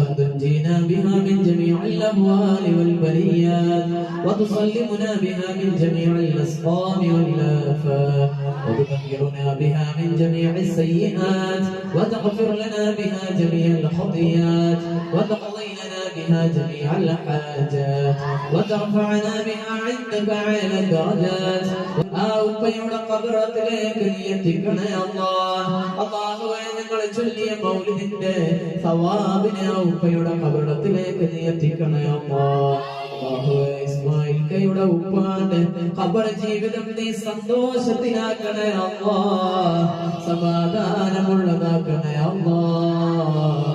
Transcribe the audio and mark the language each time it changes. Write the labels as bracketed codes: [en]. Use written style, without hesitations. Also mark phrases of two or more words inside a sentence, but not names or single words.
[ar] تنجينا بها من جميع الأهوال والبليات وتسلمنا بها من جميع الأسقام والآفات وتطهرنا بها من جميع السيئات وتغفر لنا بها جميع الخطيئات وتقضي لنا بها جميع الحاجات وترفعنا بها عندك على الدرجات. [ml] ഉപ്പയുടെ ഖബറത്തിലേക്ക് നീ എത്തിക്കണേ അല്ലാഹ്. അല്ലാഹുവേ, ഞങ്ങൾ ചൊല്ലിയ മൗലിദിന്റെ സവാബിനെ ഉപ്പയുടെ ഖബറത്തിലേക്ക് നീ എത്തിക്കണേ അല്ലാഹ്. അല്ലാഹുവേ, ഇസ്മായിൽ കയുടെ ഉപ്പാന്റെ ഖബർ ജീവിതം നീ സന്തോഷത്തിലാക്കണേ അല്ലാഹ്, സമാധാനമുള്ളതാക്കണേ അല്ലാഹ്.